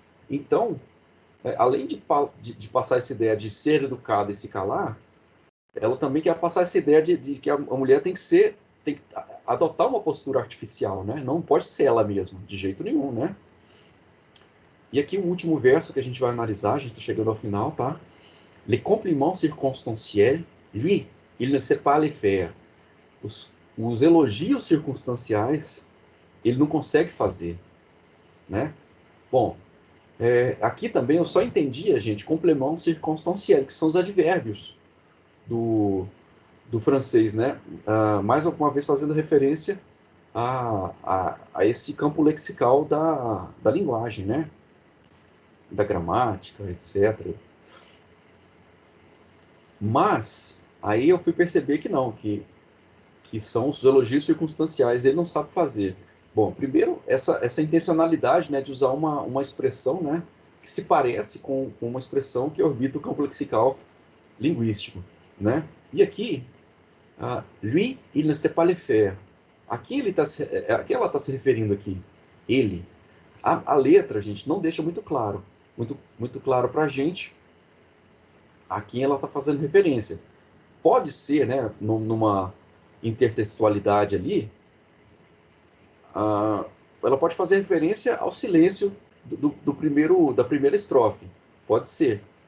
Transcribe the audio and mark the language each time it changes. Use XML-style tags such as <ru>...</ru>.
<pt>Então, além de passar essa ideia de ser educada e se calar, ela também quer passar essa ideia de que a mulher tem que adotar uma postura artificial, né? Não pode ser ela mesma, de jeito nenhum, né? E aqui o último verso que a gente vai analisar, a gente está chegando ao final, tá?</pt> <fr>Les compliments circonstanciels, lui, il ne sait pas les faire.</fr> <pt>Os elogios circunstanciais, ele não consegue fazer, né? Bom, aqui também eu só entendia, gente, complements circonstanciels, que são os advérbios do francês, né? Mais uma vez fazendo referência a esse campo lexical da linguagem, né? Da gramática, etc. Mas aí eu fui perceber que não, que são os elogios circunstanciais, ele não sabe fazer. Bom, primeiro, essa intencionalidade, né, de usar uma expressão, né, que se parece com uma expressão que orbita o campo lexical linguístico, né? E aqui,</pt> <fr>lui, il ne sait pas le faire.</fr> <pt>A quem ela está se referindo aqui? Ele. A letra, gente, não deixa muito claro para a gente a quem ela está fazendo referência. Pode ser, né, numa intertextualidade ali, ah, ela pode fazer referência ao silêncio da primeira estrofe. Pode ser.</pt>